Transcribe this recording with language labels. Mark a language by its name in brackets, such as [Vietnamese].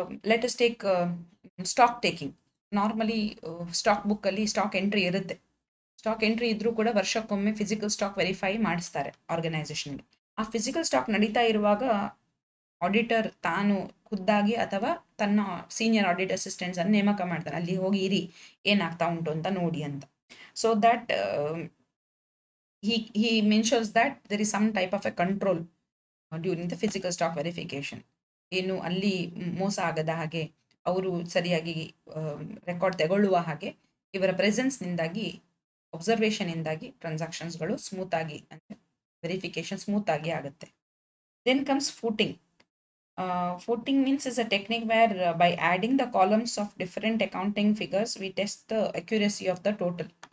[English] Let us take stock taking. [Kannada] Normally stock ಬುಕ್ಕಲ್ಲಿ stock entry ಇರುತ್ತೆ. Stock entry ಇದ್ರೂ ಕೂಡ ವರ್ಷಕ್ಕೊಮ್ಮೆ ಫಿಸಿಕಲ್ ಸ್ಟಾಕ್ ವೆರಿಫೈ ಮಾಡಿಸ್ತಾರೆ ಆರ್ಗನೈಸೇಷನ್ಗೆ. ಆ ಫಿಸಿಕಲ್ ಸ್ಟಾಕ್ ನಡೀತಾ ಇರುವಾಗ ಆಡಿಟರ್ ತಾನು ಖುದ್ದಾಗಿ ಅಥವಾ ತನ್ನ ಸೀನಿಯರ್ ಆಡಿಟ್ ಅಸಿಸ್ಟೆಂಟ್ಸ್ ಅನ್ನು ನೇಮಕ ಮಾಡ್ತಾನೆ, ಅಲ್ಲಿ ಹೋಗಿ ಇರಿ ಏನಾಗ್ತಾ ಉಂಟು ಅಂತ ನೋಡಿ ಅಂತ. [English] So that he mentions that there is some type of a control during the physical stock verification. [Kannada] ಏನು ಅಲ್ಲಿ ಮೋಸ ಆಗದ ಹಾಗೆ, ಅವರು ಸರಿಯಾಗಿ ರೆಕಾರ್ಡ್ ತಗೊಳ್ಳುವ ಹಾಗೆ ಇವರ ಪ್ರೆಸೆನ್ಸ್ನಿಂದಾಗಿ, ಅಬ್ಸರ್ವೇಷನಿಂದಾಗಿ ಟ್ರಾನ್ಸಾಕ್ಷನ್ಸ್ಗಳು ಸ್ಮೂತ್ ಆಗಿ ಅಂದರೆ ವೆರಿಫಿಕೇಶನ್ ಸ್ಮೂತ್ ಆಗಿ ಆಗುತ್ತೆ. [English] Then comes footing. Footing means is a technique where by adding the columns of different accounting figures we test the accuracy of the total.